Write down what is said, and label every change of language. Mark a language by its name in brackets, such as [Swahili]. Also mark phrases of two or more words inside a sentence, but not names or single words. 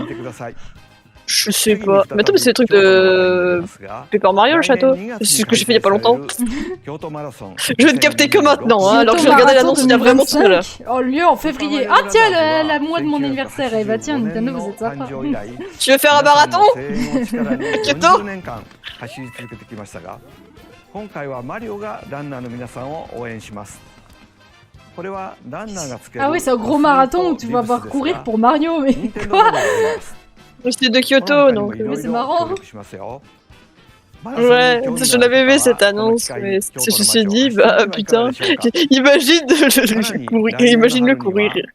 [French] Je sais pas. Mais attends, mais c'est le truc de Paper Mario le château. C'est ce que j'ai fait il y a pas longtemps. Je vais te capter que maintenant, hein, alors que j'ai regardé l'annonce il y a vraiment tout à l'heure. Oh lieu en février. Ah tiens, la mois de mon anniversaire. Eh bah tiens, Nintendo vous êtes sympa. Tu veux faire un marathon? Kyoto? [Japanese] 今回はマリオがランナーの皆さんを応援します。これはランナーがつける [French] Ah oui, c'est un gros marathon où tu vas voir courir pour Mario, mais quoi? C'est de Kyoto, donc. Mais c'est marrant. Ouais, je l'avais vu cette annonce, mais je me suis dit, bah putain, imagine-le courir.